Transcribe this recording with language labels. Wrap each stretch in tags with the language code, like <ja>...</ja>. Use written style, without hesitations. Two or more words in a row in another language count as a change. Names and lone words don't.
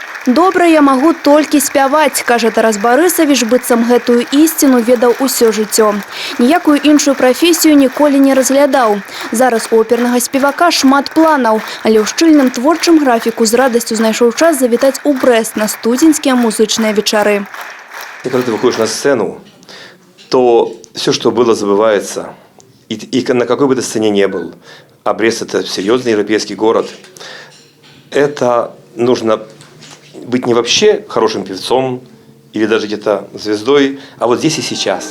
<be>Добра я магу толькі спяваць, кажа Тарас Барысавіч, быццам гэтую ісціну ведаў усё жыццё. Ніякую іншую прафесію ніколі не разглядаў. Зараз у опернага спевака шмат планаў, але ў шчыльным творчым графіку з радасцю знайшоў час завітаць у Брэст на студзеньскія музычныя вечары.</be> <ru>Когда ты выходишь на сцену, то все, что было, забывается. И на какой бы ты сцене ни был, а Брест – это серьезный европейский город, это нужно быть не вообще хорошим певцом или даже где-то звездой, а вот здесь и сейчас.</ru>